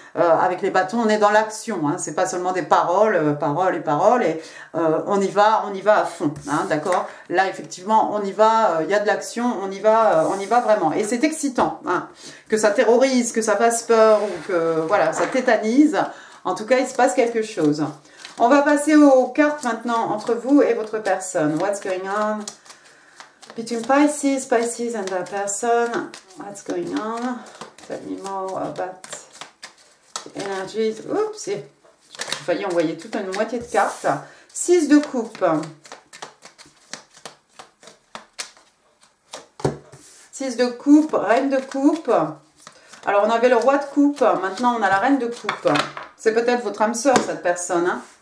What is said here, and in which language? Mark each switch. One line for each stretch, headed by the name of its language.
French: Avec les bâtons, on est dans l'action, hein. C'est pas seulement des paroles, paroles, et on y va à fond, hein, d'accord? Là, effectivement, on y va, il y a de l'action, on y va vraiment, et c'est excitant, hein. Que ça terrorise, que ça fasse peur, ou que, voilà, ça tétanise, en tout cas, il se passe quelque chose. On va passer aux cartes maintenant entre vous et votre personne.
English: What's going on between Pisces and the person? What's going on? Tell me more about the energies.
French: Oups, j'ai failli envoyer toute une moitié de cartes. 6 de coupe. 6 de coupe, reine de coupe. Alors, on avait le roi de coupe. Maintenant, on a la reine de coupe. C'est peut-être votre âme sœur, cette personne, hein.